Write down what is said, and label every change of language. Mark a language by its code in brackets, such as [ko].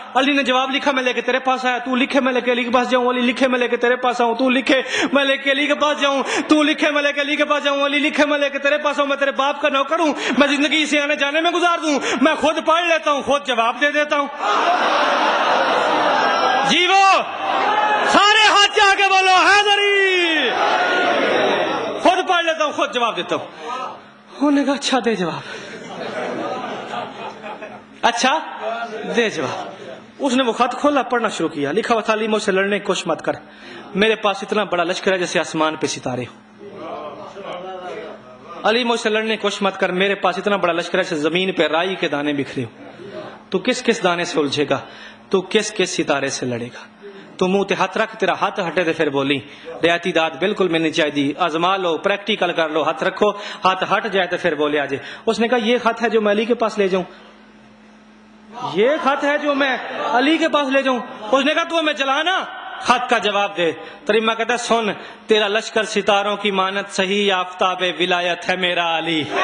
[ur] علی نے جواب لکھا, میں لے کے تیرے پاس آیا. تو لکھے میں لے کے علی کے پاس جاؤں, علی لکھے میں لے کے تیرے پاس آؤں. تو لکھے میں لے کے علی کے پاس جاؤں, تو لکھے میں لے کے علی کے پاس جاؤں, علی لکھے میں لے کے تیرے پاس آؤں. میں تیرے باپ کا نوکر ہوں, میں زندگی اسے آنے جانے میں گزار دوں, میں خود پڑھ لیتا ہوں, خود جواب دے دیتا ہوں. جی وہ سارے ہاتھ جا کے بولو حیدری, خود پڑھ لیتا ہوں, خود جواب دیتا ہوں. انہوں نے کہا اچھا دے جواب, اچھا دے جواب. اس نے وہ خط کھولا, پڑھنا شروع کیا. لکھا ہوا تھا علی مجھ سے لڑنے کی کوشش مت کر, میرے پاس اتنا بڑا لشکر ہے جیسے آسمان پہ ستارے ہو. علی مجھ سے لڑنے کی کوشش مت کر, میرے پاس اتنا بڑا لشکر ہے جیسے زمین پہ رائی کے دانے بکھرے ہو. تو کس کس دانے سے الجھے گا, تو کس کس ستارے سے لڑے گا. [pa] تو منہ تے ہاتھ رکھ, تیرا ہاتھ ہٹے تے پھر بولی. [ur] رعایتی داد بالکل ملنی چاہیے, آزما لو, پریکٹیکل کر لو, ہاتھ رکھو, ہاتھ ہٹ جائے تو پھر بولے آجے. اس نے کہا یہ خط ہے جو میں علی کے پاس لے جاؤں, یہ خط ہے جو میں علی کے پاس لے جاؤں. اس نے کہا تو میں چلانا, خط کا جواب دے. تریمہ کہتا ہے سن, تیرا لشکر ستاروں کی مانت صحیح, آفتاب ولایت ہے میرا علی.